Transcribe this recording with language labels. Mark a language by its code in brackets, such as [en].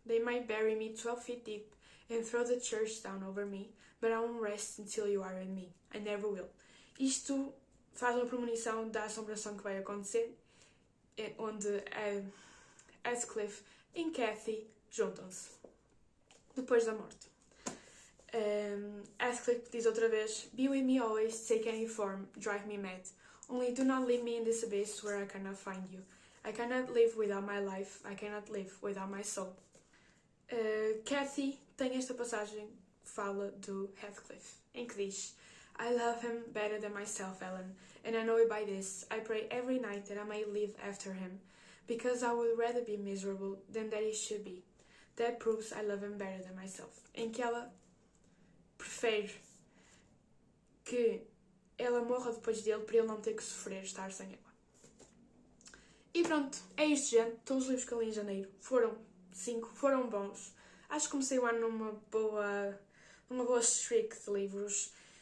[en] They might bury me 12 feet deep and throw the church down over me, but I won't rest until you are in me. I never will. [pt] Isto faz uma premonição da assombração que vai acontecer, onde Heathcliff e Cathy juntam-se depois da morte. Heathcliff diz outra vez: [en] Be with me always, take any form, drive me mad. Only do not leave me in this abyss where I cannot find you. I cannot live without my life, I cannot live without my soul. [pt] Cathy tem esta passagem que fala do Heathcliff, em que diz: [en] I love him better than myself, Ellen, and I know it by this. I pray every night that I may live after him, because I would rather be miserable than that he should be. That proves I love him better than myself. [pt] Em que ela prefere que ela morra depois dele para ele não ter que sofrer estar sem ela. E pronto, é isto, gente. Todos os livros que eu li em janeiro foram 5, foram bons. Acho que comecei o ano numa boa streak de livros.